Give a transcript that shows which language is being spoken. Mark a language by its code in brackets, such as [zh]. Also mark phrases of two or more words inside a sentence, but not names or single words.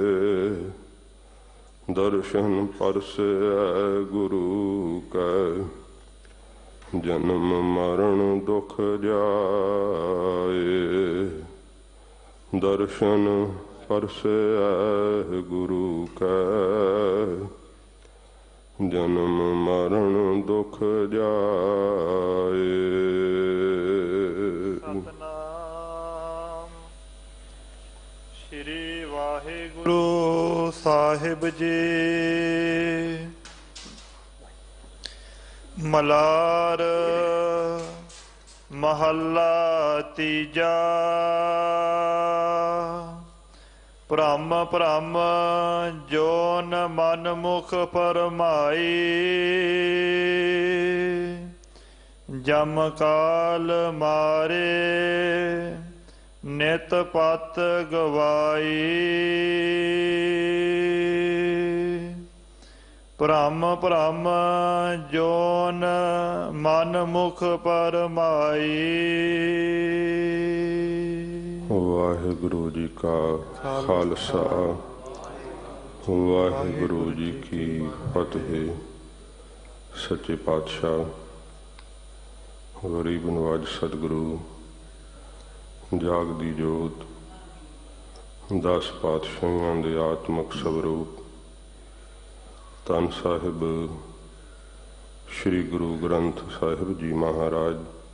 [pa] ਦਰਸ਼ਨ ਪਰਸੇ ਗੁਰੂ ਕੈ, ਜਨਮ ਮਰਣ ਦੁਖ ਜਾਏ। ਦਰਸ਼ਨ ਪਰਸੇ ਗੁਰੂ ਕੈ, ਜਨਮ ਮਰਣ ਦੁਖ ਜਾਏ। ਸਤਿਨਾਮ ਸ੍ਰੀ ਵਾਹਿਗੁਰੂ ਸਾਹਿਬ ਜੀ। ਮਲਾਰ ਮਹਲਾ ਤੀਜਾ। ਭ੍ਰਮ ਭ੍ਰਮ ਜੋਨ ਮਨ ਮੁਖ ਪਰਮਾਈ। ਜਮ ਕਾਲ ਮਾਰੇ ਨਿਤ ਪਤ ਗਵਾਈ। ਭ੍ਰਮ ਭ੍ਰਮ ਜੋਨ ਮਨ ਮੁਖ ਪਰਮਾਈ। ਵਾਹਿਗੁਰੂ ਜੀ ਕਾ ਖਾਲਸਾ, ਵਾਹਿਗੁਰੂ ਜੀ ਕੀ ਫਤਿਹ। ਸੱਚੇ ਪਾਤਸ਼ਾਹ ਗਰੀਬ ਨਵਾਜ ਸਤਿਗੁਰੂ ਜਾਗਦੀ ਜੋਤ 10 ਪਾਤਸ਼ਾਹੀਆਂ ਕੇ ਆਤਮਕ ਸਰੂਪ ਧੰਨ ਸਾਹਿਬ ਸ੍ਰੀ ਗੁਰੂ ਗ੍ਰੰਥ ਸਾਹਿਬ ਜੀ ਮਹਾਰਾਜ